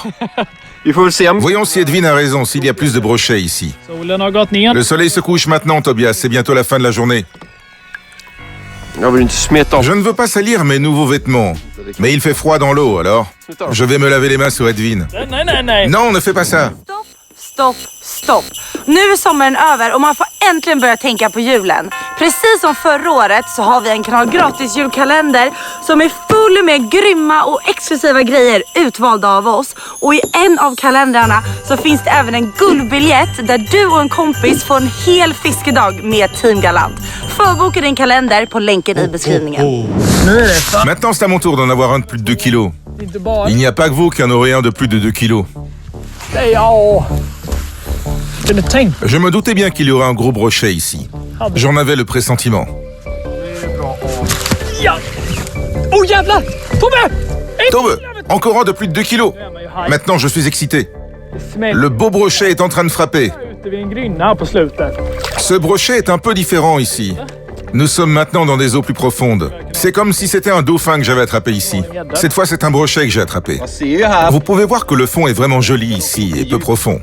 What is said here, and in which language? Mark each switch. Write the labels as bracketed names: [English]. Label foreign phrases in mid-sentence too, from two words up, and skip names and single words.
[French] Voyons si Edwin a raison, s'il y a plus de brochets ici. Le soleil se couche maintenant, Tobias. C'est bientôt la fin de la journée. Je ne veux pas salir mes nouveaux vêtements, mais il fait froid dans l'eau, alors je vais me laver les mains sur Edwin. Non, ne fais pas ça. [Swedish] stopp. Nu är sommaren över och man får äntligen börja tänka på julen. Precis som förra året så har vi en Kanal Gratis julkalender som är full med grymma och exklusiva grejer utvalda av oss. Och i en av kalendrarna så finns det även en guldbiljett där du och en kompis får en hel fiskedag med Team Galant. Förboka din kalender på länken i beskrivningen. [French] Maintenant, c'est à mon tour d'en avoir un de plus de 2 kilos. Il n'y a pas que vous qui en aurez un de plus de 2 kilos. Je me doutais bien qu'il y aurait un gros brochet ici. J'en avais le pressentiment. [Swedish] Oh jävlar! Tobbe! Tobbe, [French] encore un de plus de 2 kilos. Maintenant, je suis excité. Le beau brochet est en train de frapper. Ce brochet est un peu différent ici. Nous sommes maintenant dans des eaux plus profondes. C'est comme si c'était un dauphin que j'avais attrapé ici. Cette fois, c'est un brochet que j'ai attrapé. Vous pouvez voir que le fond est vraiment joli ici et peu profond.